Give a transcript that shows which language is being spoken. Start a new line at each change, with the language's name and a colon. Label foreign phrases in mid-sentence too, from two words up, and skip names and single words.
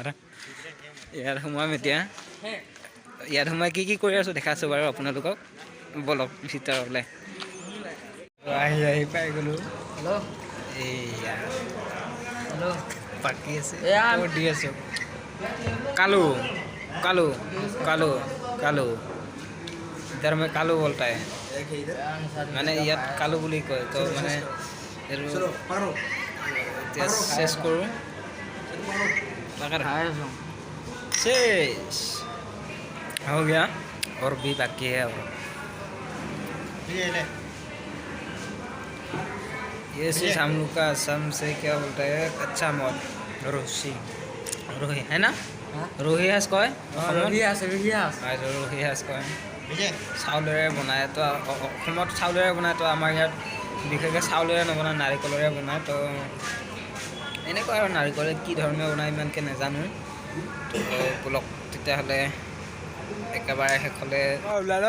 Assamese: ইয়াত সোমাম এতিয়া। ইয়াত সোমাই কি কৰি আছোঁ দেখাইছোঁ বাৰু আপোনালোকক, বলক ভিতৰলৈ। আহি পাই গ'লোঁ। এয়া বাকী আছে দি আছোঁ।
Hindi: কালু इधर में कालू बोलता है,
Assamese: মানে ইয়াত কালু বুলি কয়। তো মানে চেছ কৰোঁ,
Hindi: शेष हो गया और भी बाकी है। और ये चीज हम लोग का असम से क्या बोलता है, कच्चा मॉल रोही है ना, रोही
Assamese: হাঁস কয়,
Hindi: रोही
Assamese: হাঁস কয়। চাউলেৰে বনায়। তো অসমত চাউলেৰে বনায়, তো আমাৰ ইয়াত বিশেষকৈ চাউলেৰে নবনায়, নাৰিকলেৰে বনায়। তো এনেকুৱা আৰু নাৰিকলে কি ধৰণে বনায় ইমানকৈ নাজানো। তো বলক তেতিয়াহ'লে একেবাৰে শেষলৈ ওলালোঁ।